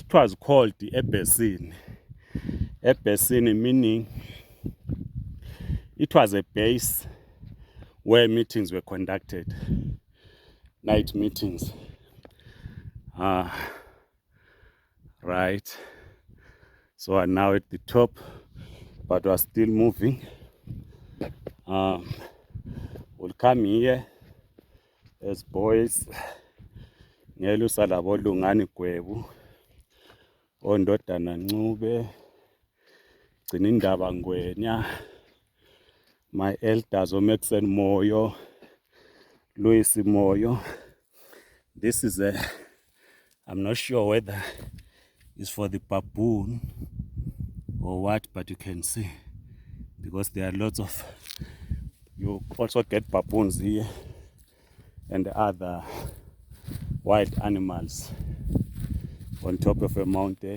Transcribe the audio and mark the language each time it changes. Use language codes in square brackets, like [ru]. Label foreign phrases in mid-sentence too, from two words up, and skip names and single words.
[en] It was called the Ebesin. Ebesin meaning it was a base where meetings were conducted, night meetings. Right. So we're now at the top, but we're still moving. We'll come here as boys. [nd] Ngelusa labo lungani gwebu. Ondodana Ncube. Gcina indaba Ngwenya. [en] My elders Omexen Moyo. Louis Moyo. This is I'm not sure whether it's for the baboon or what, but you can see because there are lots of, you also get baboons here and other wild animals on top of a mountain.